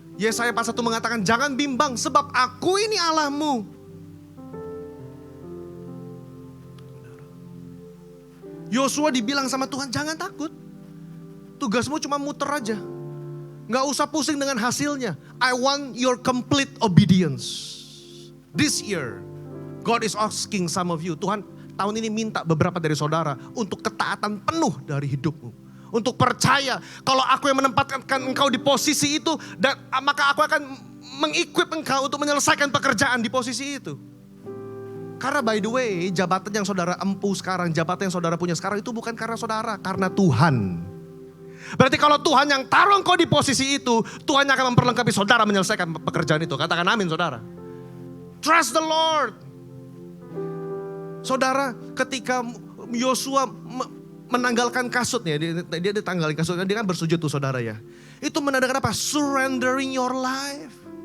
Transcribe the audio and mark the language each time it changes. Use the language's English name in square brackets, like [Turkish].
[Indonesian] Yesaya pasal 1 mengatakan jangan bimbang sebab aku ini Allahmu. Yosua dibilang sama Tuhan jangan takut. Tugasmu cuma muter aja. Gak usah pusing dengan hasilnya. [English] I want your complete obedience. This year, God is asking some of you. [Indonesian] Tuhan tahun ini minta beberapa dari saudara untuk ketaatan penuh dari hidupmu. Untuk percaya kalau aku yang menempatkan engkau di posisi itu, dan maka aku akan mengequip engkau untuk menyelesaikan pekerjaan di posisi itu. Karena [English] by the way, [Indonesian] jabatan yang saudara empu sekarang, jabatan yang saudara punya sekarang itu bukan karena saudara, karena Tuhan. Berarti kalau Tuhan yang taruh engkau di posisi itu, Tuhan yang akan memperlengkapi saudara menyelesaikan pekerjaan itu. Katakan amin saudara. [English] Trust the Lord. [Indonesian] Saudara, ketika Yosua menanggalkan kasutnya, dia ditanggalin kasutnya, dia kan bersujud tuh saudara ya. Itu menandakan apa? [English] Surrendering your life.